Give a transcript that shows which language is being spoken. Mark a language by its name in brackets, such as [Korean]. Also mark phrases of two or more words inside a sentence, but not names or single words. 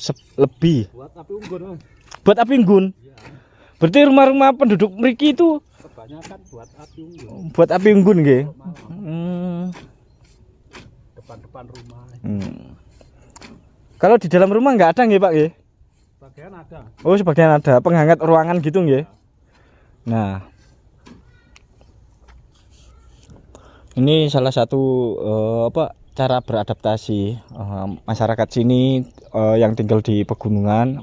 [Indonesian] Buat api unggun Mas. Buat api unggun. Iya. Berarti rumah-rumah penduduk mriki itu Kebanyakan buat api unggun. buat api unggun nggih. Depan-depan rumah. Kalau di dalam rumah nggak ada nggih Pak nggih? Bagian ada. Oh sebagian ada penghangat ruangan gitu nggih. Nah ini salah satu cara beradaptasi masyarakat sini yang tinggal di pegunungan.